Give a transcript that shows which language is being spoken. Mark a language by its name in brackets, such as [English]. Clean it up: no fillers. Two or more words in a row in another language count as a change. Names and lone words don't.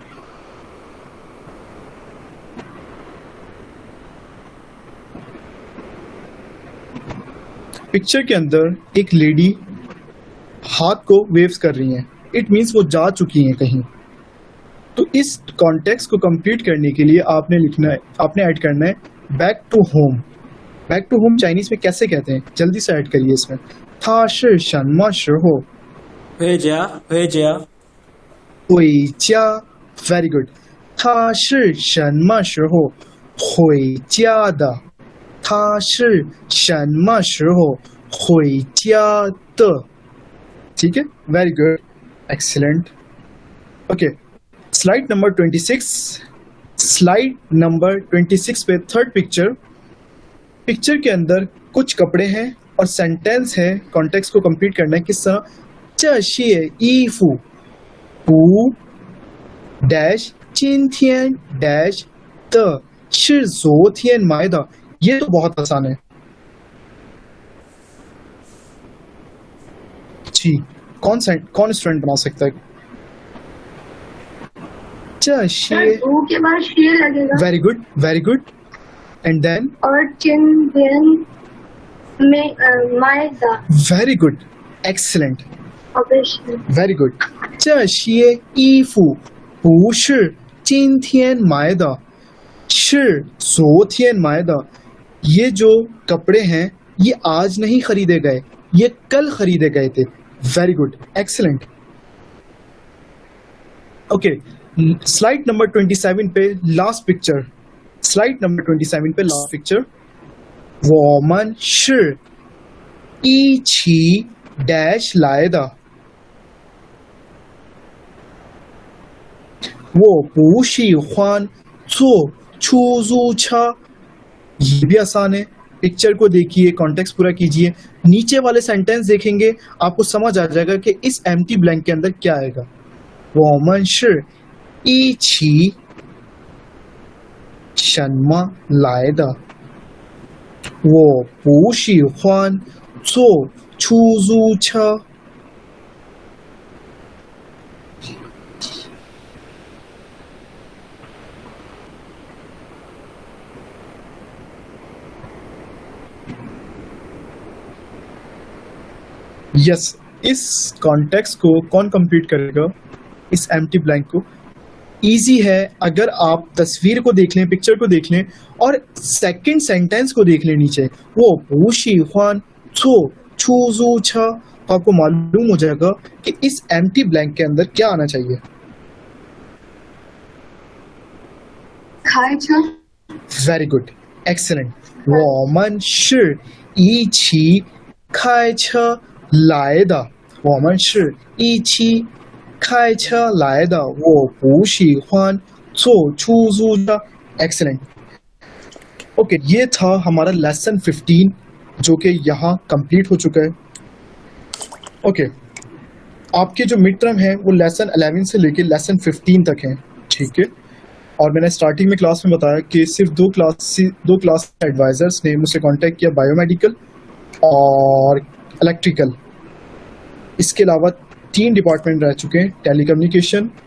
[Hindi] पिक्चर के अंदर एक लेडी हाथ को वेव्स कर रही हैं। [English] it means [Hindi] वो जा चुकी हैं कहीं। तो इस कॉन्टेक्स्ट को कंप्लीट करने के लिए आपने लिखना है, आपने ऐड करना है [English] back to home. back to home [Hindi] चाइनीज में कैसे कहते हैं? जल्दी से ऐड करिए इसमें। [Chinese] 他是什么时候? 回家。回家 [English] very good. [Chinese] 他是什么时候回家的? 他是什么时候回家的? [Hindi] ठीक है, [English] very good, excellent. Okay, slide number 26. slide number 26 [Hindi] पे [English] third picture [Hindi] के अंदर कुछ कपड़े हैं और सेंटेंस है। कॉन्टेक्स्ट को कंप्लीट करना है किस तरह? [Chinese] 这些衣服不 डैश 今天 डैश 的是昨天买的। [Hindi] ये तो बहुत आसान है। ची कौन स्टूडेंट बना सकता है? सर चे ऊ के बाद शे लगेगा [English] very good and then और चिन देन में मायदा very good excellent [Hindi] ऑब्वियसली [English] very good [Chinese] 这些衣服不是今天买的是昨天买的 [Hindi] ये जो कपड़े हैं ये आज नहीं खरीदे गए ये कल खरीदे गए थे [English] very good excellent okay slide number 27 पे last picture slide number 27 पे last picture [Chinese] 我们是一起 डैश 来的我不喜欢坐出租车 [Hindi] ये भी आसान है पिक्चर को देखिए कॉन्टेक्स्ट पूरा कीजिए नीचे वाले सेंटेंस देखेंगे आपको समझ आ जाएगा कि इस [English] empty blank [Hindi] के अंदर क्या आएगा [Chinese] 我们是一起什么来的我不喜欢坐出租车 [Hindi] यस इस कॉन्टेक्स्ट को कौन कंप्लीट करेगा इस [English] empty blank [Hindi] को इजी है अगर आप तस्वीर को देख लें पिक्चर को देख लें और [English] second sentence [Hindi] को देख लें नीचे वो [Chinese] 不喜欢坐出租车 [Hindi] तो आपको मालूम हो जाएगा कि इस [English] empty blank [Hindi] के अंदर क्या आना चाहिए [Chinese] 开车 [English] very good excellent [Chinese] 我们是一起开车来的我们是一起开车来的我不喜欢坐出租车 [English] excellent okay [Hindi] ये था हमारा लेसन 15 जो कि यहाँ कंप्लीट हो चुका है ओके आपके जो [English] mid term [Hindi] है वो लेसन 11 से लेके लेसन 15 तक है ठीक है और मैंने स्टार्टिंग में क्लास में बताया कि सिर्फ दो [English] class advisers [Hindi] ने मुझसे कांटेक्ट किया बायोमेडिकल और इलेक्ट्रिकल इसके अलावा 3 डिपार्टमेंट रह चुके हैं टेलीकम्युनिकेशन